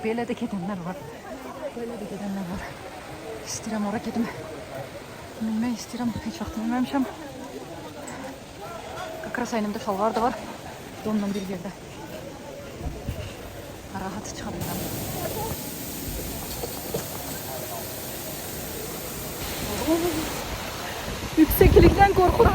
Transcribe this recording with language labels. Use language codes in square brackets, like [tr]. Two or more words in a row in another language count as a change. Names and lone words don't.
[tr] Böyle de gidenler var. Böyle de gidenler var. [az] İstəyirəm oraya gedim. Bilmək istəyirəm. Heç vaxt bilməmişəm. Kakras əynimdə şalvar da var. Donla bir yerdə. Rahat çıxa bilirəm. [tr] Yükseklikten korkuram.